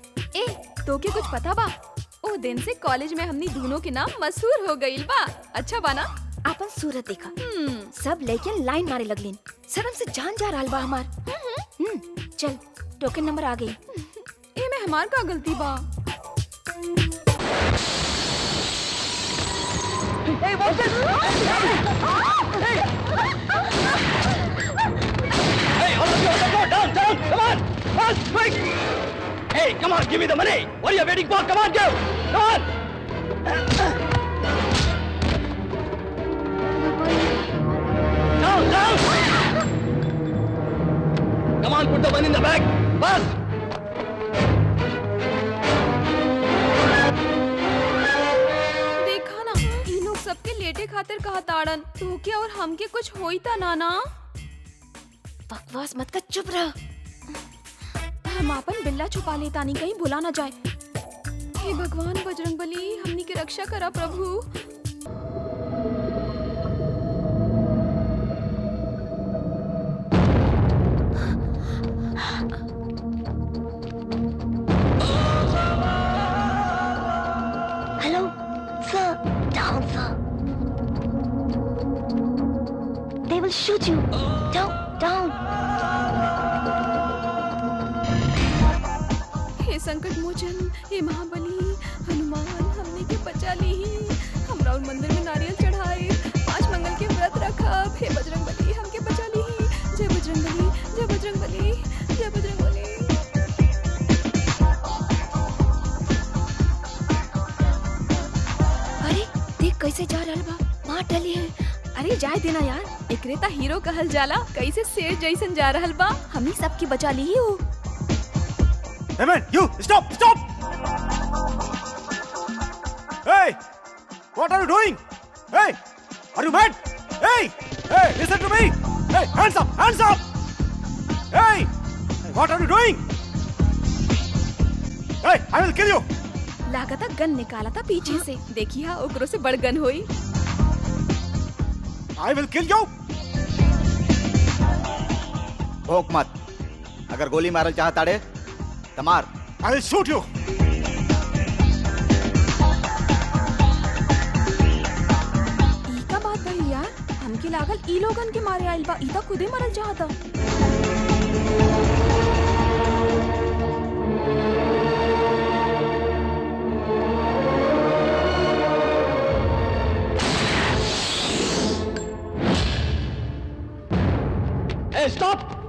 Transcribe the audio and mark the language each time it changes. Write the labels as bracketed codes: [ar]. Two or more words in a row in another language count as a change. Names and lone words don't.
[bho] ए तो के कुछ पता बा? ओ दिन से कॉलेज में हमनी दोनों के नाम मशहूर हो गइल बा। अच्छा बा ना? आपन सूरत देखा, सब लेके लाइन मारे लगलीन, शर्म से जान जा रहल बा हमार। चल टोकन नंबर आ गई। ए में हमार का गलती बा? [en] Hey, come on, give me the money. What are you waiting for? Come on, go. Come on. Down, down. Come on, put the money in the bag. Fast. [bho] देखा ना, ई लोग सबके लेटे खातिर कहा ताड़न, तो के और हमके कुछ होई ता ना? बकवास मत कर, चुप रह। हम आपन बिल्ला छुपा लेता नहीं, कहीं भुला ना जाए। हे भगवान बजरंगबली, हमनी के रक्षा करा प्रभु। [en] Hello sir, down sir, they will shoot you. Down. [bho] हे संकट मोचन, हे महाबली हनुमान, हमने के बचा ली। हमरा उन मंदिर में नारियल चढ़ाए, 5 मंगल के व्रत रखब। हे बजरंगबली, हमके बचा ली। जय बजरंगबली, जय बजरंगबली, जय बजरंगबली। अरे देख कैसे जा रहल बा, मार डाली है। अरे जाए देना यार, एकरे ता हीरो कहल जाला, कैसे शेर जैसन जा रहल बा। हमनी सबकी बचा ली हो। [en] Hey man, you stop! Stop! Hey! What are you doing? Hey! Are you mad? Hey, listen to me! Hey, hands up! Hands up! Hey! What are you doing? Hey, I will kill you! [bho] लागता गन निकाला था पीछे से, देखिए ओकरो से बड़ गन होई। [en] I will kill you! [bho] भौंक मत, अगर गोली मारल चाहता रे तो मार। [en] I will shoot you! [bho] ई का बात भइल यार, हमके लागल ई लोगन के मारे आइल बा, ई ता खुदे मरल चाहता। [en] Hey, stop!